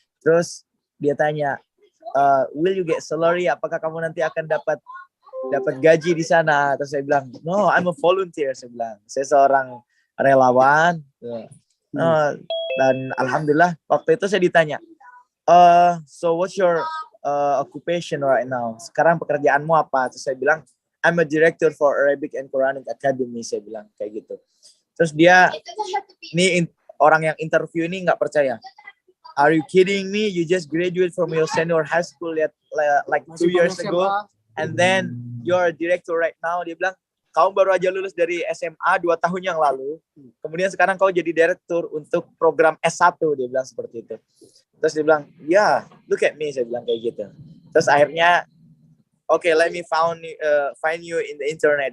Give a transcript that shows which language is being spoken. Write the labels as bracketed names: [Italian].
[Indonesian] Terus dia tanya, [English] will you get salary? [Indonesian] Apakah kamu nanti akan dapat gaji di sana? Terus saya bilang, [English] no, I'm a volunteer. [Indonesian] Saya bilang, saya seorang relawan. Dan alhamdulillah waktu itu saya ditanya, [English] so what's your occupation right now? [Indonesian] Sekarang pekerjaanmu apa? Terus saya bilang, [English] I'm a director for Arabic and Quranic Academy. [Indonesian] Saya bilang kayak gitu. Terus dia, ini orang yang interview ini nggak percaya. [English] Are you kidding me? You just graduate from your senior high school like 2 years ago. And then you're a director right now. [Indonesian] Dia bilang, kamu baru aja lulus dari SMA 2 tahun yang lalu. Kemudian sekarang kau jadi direktur untuk program S1. Dia bilang seperti itu. Terus dia bilang, [English] yeah, look at me. [Indonesian] Saya bilang kayak gitu. Terus akhirnya, [English] okay, let me find you in the internet.